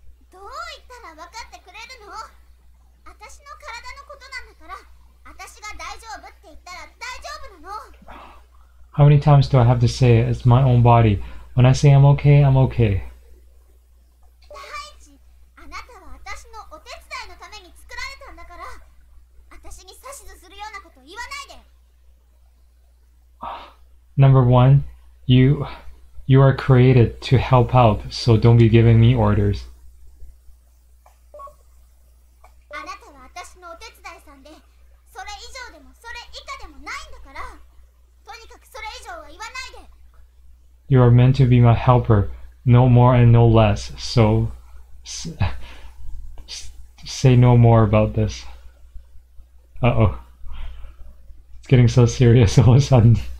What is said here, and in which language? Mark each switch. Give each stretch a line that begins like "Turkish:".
Japanese: どう言ったら分かってくれるの？私の体のことなんだから、私が大丈夫って言ったら大丈夫なの。
English: How many times do I have to say it? It's my own body. When I say I'm okay, I'm okay.
Japanese: 第一、あなたは私のお手伝いのために作られたんだから、私に指図するようなこと言わないで。
English: Number one, you are created to help out, so don't be giving me orders.
Japanese: あなたは私のお手伝いさんで、それ以上でもそれ以下でもないんだから、とにかくそれ以上は言わないで。
English: You are meant to be my helper, no more and no less. So say no more about this. Uh-oh. It's getting so serious all of a sudden.